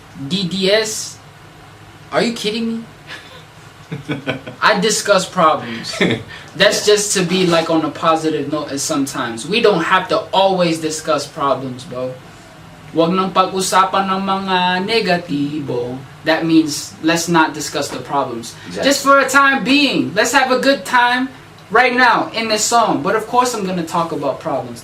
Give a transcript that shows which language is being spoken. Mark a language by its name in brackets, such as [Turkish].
[English] yes. Are you kidding me? I discuss problems. That's just to be like on a positive note. As sometimes we don't have to always discuss problems, bro. [Filipino] Wag nang pag-usapan ng mga negatibo. [English] That means let's not discuss the problems. Exactly. Just for a time being. Let's have a good time right now in this song. But of course I'm gonna talk about problems.